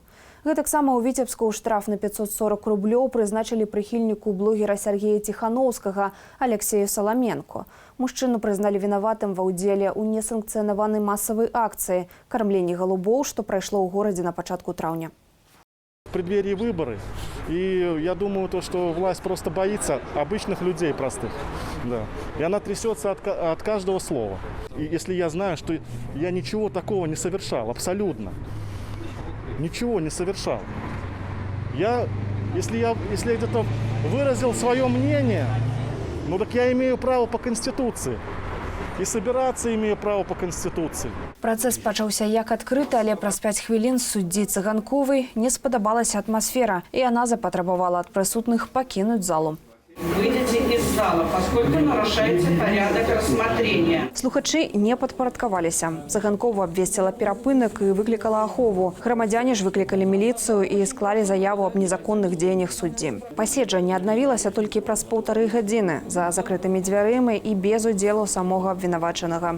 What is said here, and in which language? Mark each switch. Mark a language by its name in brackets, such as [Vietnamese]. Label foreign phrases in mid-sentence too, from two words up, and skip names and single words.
[Belarusian] Гэтаксама ў Віцебску штраф на 540 рублёў прызначылі прыхільніку блогера Сергея Тихановскага Алексею Саламенко. Мужчыну прызналі вінаватым ва ўдзеле ў несанкцыянаванай масавай акцыі «Кармленне голубоў», што прайшло ў горадзе на пачатку траўня. [Russian] В преддверии выборы, и я думаю, что власть просто боится обычных людей простых. Да. И она трясется от каждого слова. И если я знаю, что я ничего такого не совершал, абсолютно. Ничего не совершал. Если я где-то выразил свое мнение, ну так я имею право по Конституции. І собираться имею право по Конституции. [Belarusian] Працэс пачаўся як адкрыты, але праз 5 хвілін суддзі Цыганковай не спадабалася атмасфера, і яна запатрабавала ад прысутных пакінуць залу. [Russian] Выйдите из зала, поскольку нарушаете порядок рассмотрения. [Belarusian] Слухачы не падпарадкаваліся. Цыганкова абвесціла перапынак і выклікала ахову. Грамадзяне ж выклікалі міліцыю і склалі заяву аб незаконных дзеяннях суддзі. Паседжанне аднавілася толькі праз 1,5 гадзіны за закрытымі дзвярымі і без удзелу самога абвінавачанага.